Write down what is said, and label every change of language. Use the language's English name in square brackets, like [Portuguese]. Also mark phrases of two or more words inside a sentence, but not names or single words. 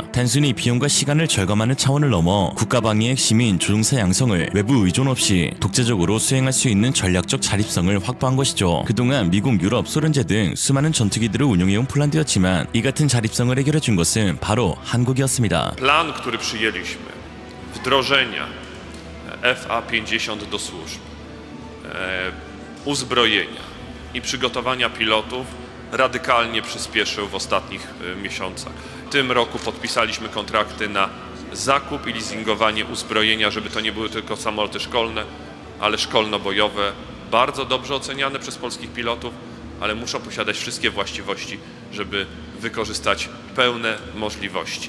[Korean] 단순히 비용과 시간을 절감하는 차원을 넘어 국가방위의 시민 조종사 양성을 외부 의존 없이 독자적으로 수행할 수 있는 전략적 자립성을 확보한 것이죠. 그동안 미국, 유럽, 소련제 등 수많은 전투기들을 운용해온 폴란드였지만 이 같은 자립성을 해결해준 것은 바로 한국이었습니다. [Polish] Plan, który przyjęliśmy, wdrożenia FA-50 do służb, uzbrojenia i przygotowania pilotów radykalnie przyspieszył w ostatnich miesiącach. W tym roku podpisaliśmy kontrakty na zakup i leasingowanie uzbrojenia, żeby to nie były tylko samoloty szkolne, ale szkolno-bojowe, bardzo dobrze oceniane przez polskich pilotów, ale muszą posiadać wszystkie właściwości, żeby wykorzystać pełne możliwości.